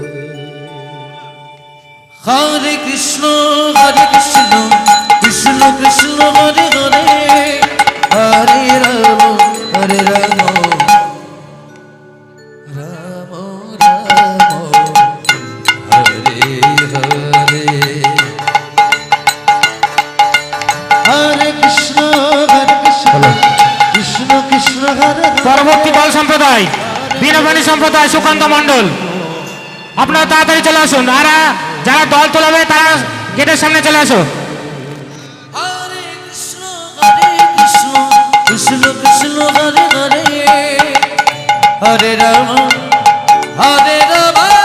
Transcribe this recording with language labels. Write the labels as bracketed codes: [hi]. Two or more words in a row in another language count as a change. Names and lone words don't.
[sa] Hare Krishna Krishna Krishna Hare Hare Hare Rama Hare Rama Rama Rama Hare Hare Hare Krishna Krishna Krishna Hare Hare [bn] পরবর্তী দল সম্প্রদায় বীণাপাণি সম্প্রদায় সুকান্ত মণ্ডল আপনারা তাড়াতাড়ি চলে আসুন আর যারা দল তোলাবে তারা গেটের সামনে চলে আসো [sa] Hare Krishna Krishna Krishna Hare Hare Hare Rama Hare Rama